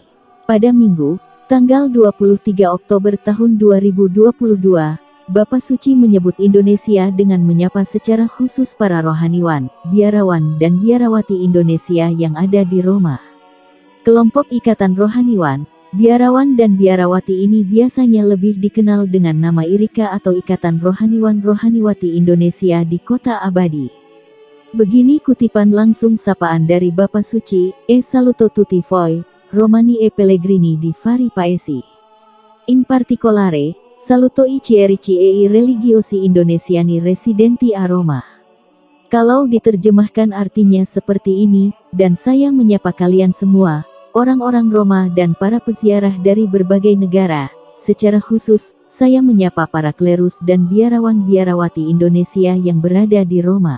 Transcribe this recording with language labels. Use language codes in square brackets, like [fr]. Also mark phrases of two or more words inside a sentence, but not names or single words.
[id] Pada Minggu, tanggal 23 Oktober tahun 2022, Bapa Suci menyebut Indonesia dengan menyapa secara khusus para rohaniwan, biarawan dan biarawati Indonesia yang ada di Roma. Kelompok Ikatan Rohaniwan, Biarawan dan Biarawati ini biasanya lebih dikenal dengan nama IRIKA atau Ikatan Rohaniwan Rohaniwati Indonesia di Kota Abadi. Begini kutipan langsung sapaan dari Bapa Suci, [it] "E saluto tutti voi, Romani e pellegrini di vari paesi. In particolare, saluto I chierici e I religiosi indonesiani residenti a Roma." [id] Kalau diterjemahkan artinya seperti ini, dan saya menyapa kalian semua, orang-orang Roma dan para peziarah dari berbagai negara. Secara khusus, saya menyapa para klerus dan biarawan-biarawati Indonesia yang berada di Roma.